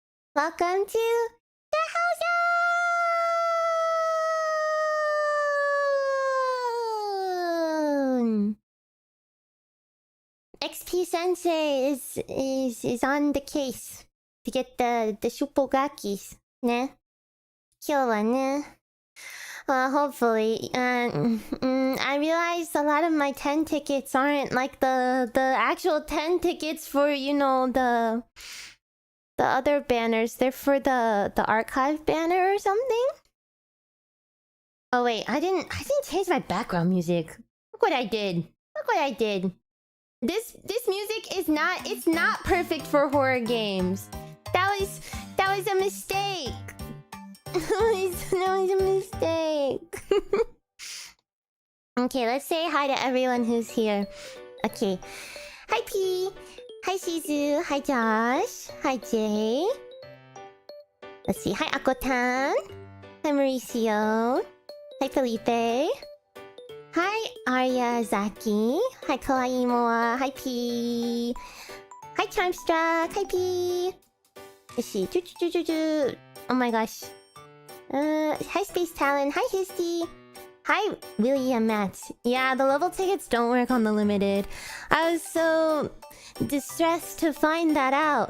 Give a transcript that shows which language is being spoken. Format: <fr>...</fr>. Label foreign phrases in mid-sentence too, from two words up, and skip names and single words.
<en>Welcome to the house. XP Sensei is on the case to get the Shupogakis. Ne?</en> <ja>今日はね.</ja> <en>Hopefully. I realized a lot of my 10 tickets aren't like the actual 10 tickets for, you know, the other banners. They're for the archive banner or something. Oh wait, I didn't change my background music. Look what I did. This music is not, it's not perfect for horror games. That was a mistake. That was a mistake. Okay, let's say hi to everyone who's here. Okay. Hi P. Hi Shizu. Hi Josh. Hi Jay. Let's see. Hi Akotan. Hi Mauricio. Hi Felipe. Hi Arya Zaki. Hi Kawaii Moa. Hi P. Hi Charmstruck. Hi P. Let's see. Oh my gosh. Hi Space Talon. Hi Histy. Hi William Matt. Yeah, the level tickets don't work on the limited. I was so distressed to find that out.</en>